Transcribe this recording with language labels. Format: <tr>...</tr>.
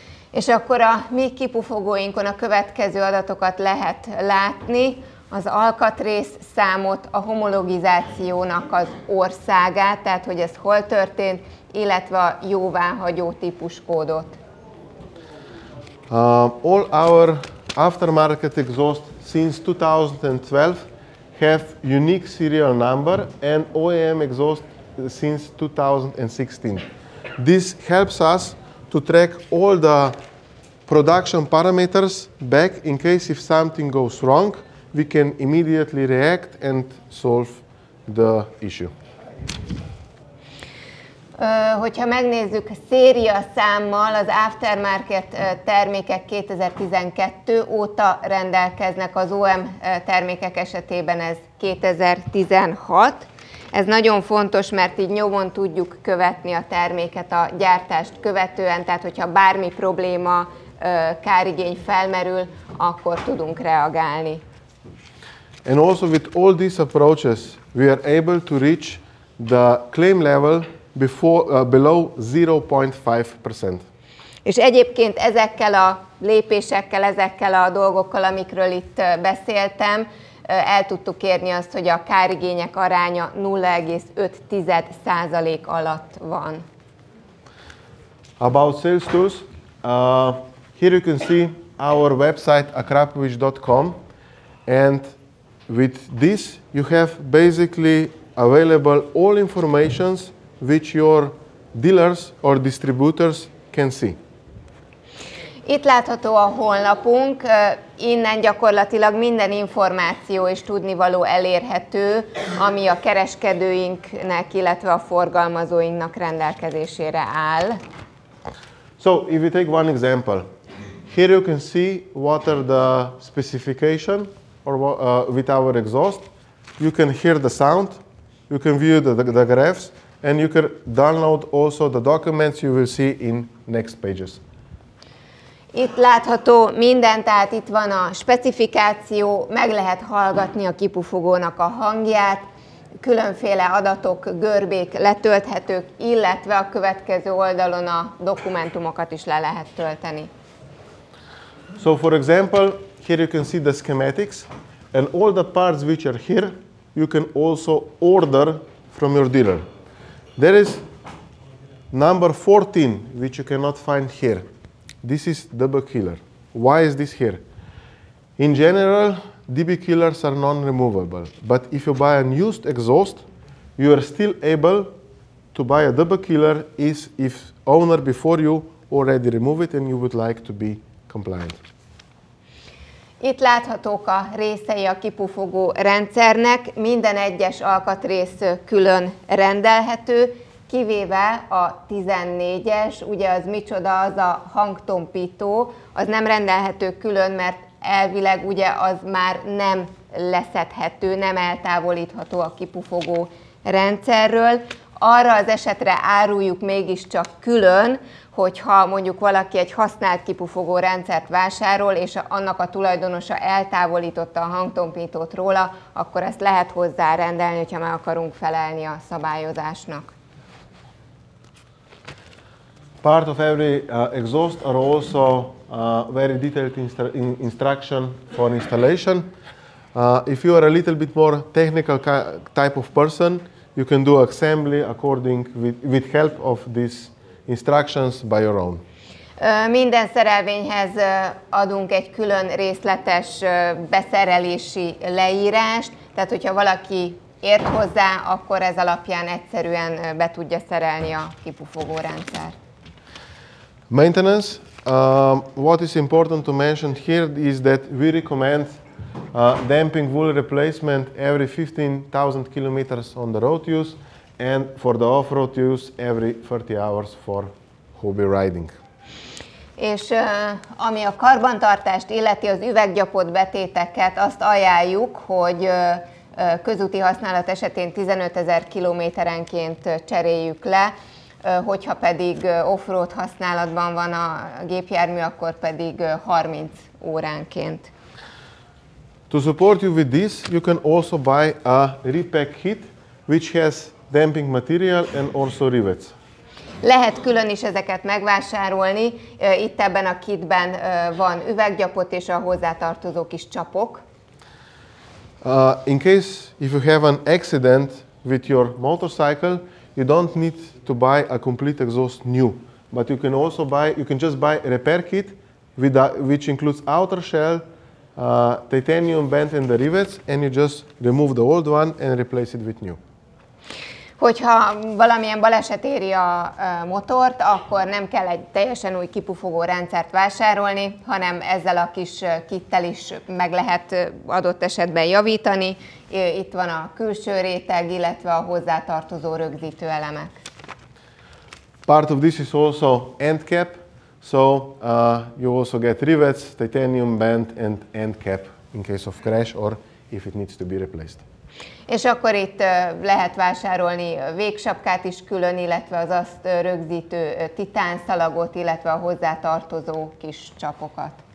<hu>És akkor a mi kipufogóinkon a következő adatokat lehet látni, az alkatrész számot, a homologizációnak az országát, tehát hogy ez hol történt, illetve a jóváhagyó típuskódot.</hu> <en>All our aftermarket exhaust since 2012 have unique serial number and OEM exhaust since 2016. This helps us to track all the production parameters back in case if something goes wrong, we can immediately react and solve the issue.</en> <hu>Hogyha megnézzük széria számmal, az aftermarket termékek 2012 óta rendelkeznek, az OEM termékek esetében ez 2016. Ez nagyon fontos, mert így nyomon tudjuk követni a terméket a gyártást követően, tehát hogyha bármi probléma, kárigény felmerül, akkor tudunk reagálni.</hu> <en>And also with all these approaches, we are able to reach the claim level below 0.5%.</en> <hu>És egyébként ezekkel a lépésekkel, ezekkel a dolgokkal, amikről itt beszéltem, el tudtuk érni azt, hogy a kárigények aránya 0,5% alatt van.</hu> <en>About sales tools, here you can see our website akrapovic.com, and with this you have basically available all informations which your dealers or distributors can see.</en> <hu>Itt látható a honlapunk, innen gyakorlatilag minden információ és tudnivaló elérhető, ami a kereskedőinknek, illetve a forgalmazóinknak rendelkezésére áll.</hu> <en>So, if we take one example, here you can see what are the specification or with our exhaust. You can hear the sound, you can view the graphs, and you can download also the documents you will see in next pages.</en> <hu>Itt látható minden, tehát itt van a specifikáció, meg lehet hallgatni a kipufogónak a hangját, különféle adatok, görbék letölthetők, illetve a következő oldalon a dokumentumokat is le lehet tölteni.</hu> <en>So for example, here you can see the schematics, and all the parts which are here, you can also order from your dealer. There is number 14, which you cannot find here. This is double killer. Why is this here? In general, DB killers are non-removable, but if you buy a used exhaust, you are still able to buy a double killer if owner before you already remove it and you would like to be compliant.</en> <hu>Itt láthatók a részei a kipufogó rendszernek, minden egyes alkatrész külön rendelhető, kivéve a 14-es, ugye az micsoda, az a hangtompító, az nem rendelhető külön, mert elvileg ugye az már nem leszedhető, nem eltávolítható a kipufogó rendszerről. Arra az esetre áruljuk mégiscsak külön, hogyha mondjuk valaki egy használt kipufogó rendszert vásárol, és annak a tulajdonosa eltávolította a hangtompítót róla, akkor ezt lehet hozzá rendelni, hogyha meg akarunk felelni a szabályozásnak.</hu> <en>Part of every exhaust are also very detailed instruction for installation. If you are a little bit more technical type of person, you can do assembly according with help of these instructions by your own.</en> <hu>Minden szerelvényhez adunk egy külön részletes beszerelési leírást, tehát hogyha valaki ért hozzá, akkor ez alapján egyszerűen be tudja szerelni a kipufogó rendszer.</hu> <en>Maintenance. What is important to mention here is that we recommend damping wool replacement every 15,000 kilometers on the road use, and for the off-road use every 30 hours for hobby riding.</en> <hu>És ami a karbantartást illeti, az üveggyapott betéteket, azt ajánljuk, hogy közúti használat esetén 15 000 kilométerenként cseréljük le, hogyha pedig off-road használatban van a gépjármű, akkor pedig 30 óránként.</hu> <en>To support you with this, you can also buy a repack kit which has damping material and also rivets.</en> <hu>Lehet külön is ezeket megvásárolni. Itt ebben a kitben van üveggyapot és a hozzátartozó kis csapok.</hu> <en>In case if you have an accident with your motorcycle, you don't need to buy a complete exhaust new, but you can just buy a repair kit which includes outer shell, titanium band and the rivets, and you just remove the old one and replace it with new.</en> <hu>Hogyha valamilyen baleset éri a motort, akkor nem kell egy teljesen új kipufogó rendszert vásárolni, hanem ezzel a kis kittel is meg lehet adott esetben javítani. Itt van a külső réteg, illetve a hozzátartozó rögzítő elemek.</hu> <en>Part of this is also end cap, so you also get rivets, titanium band and end cap in case of crash or if it needs to be replaced.</en> <hu>És akkor itt lehet vásárolni végsapkát is külön, illetve az azt rögzítő titánszalagot, illetve a hozzátartozó kis csapokat.</hu>